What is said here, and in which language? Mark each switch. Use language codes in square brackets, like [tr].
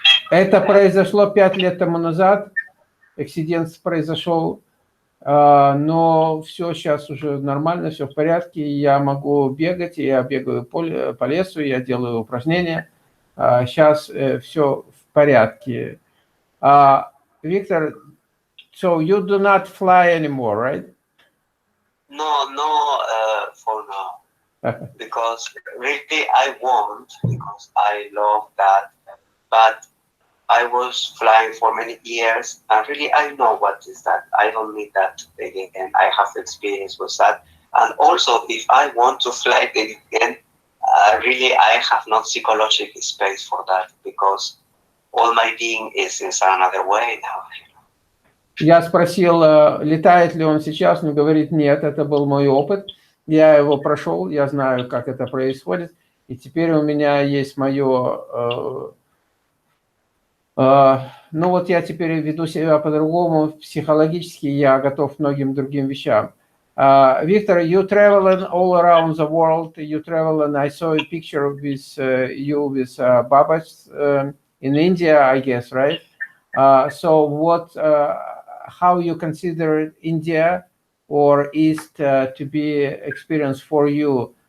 [ru] Это произошло 5 лет тому назад, акцидент произошел, но все сейчас уже нормально, все в порядке, я могу бегать, я бегаю по лесу, я делаю упражнения, сейчас все в порядке. [en] Виктор, so you do not fly anymore, right? No, for now. because really I want, because I love that, but I was flying for many years, and really I know what is that. I don't need that again. I have experience with that. And also, if I want to fly again, really I have not psychological space for that, because all my being is in another way now. [ru] Я спросил, летает ли он сейчас, он говорит, нет, это был мой опыт. Я его прошел, я знаю, как это происходит. И теперь у меня есть мое... ну вот я теперь веду себя по-другому, психологически я готов к многим другим вещам. [en] Victor, you travel all around the world. You travel, and I saw a picture with you with Baba in India, I guess, right? So what, how you consider India or East to be experience for you?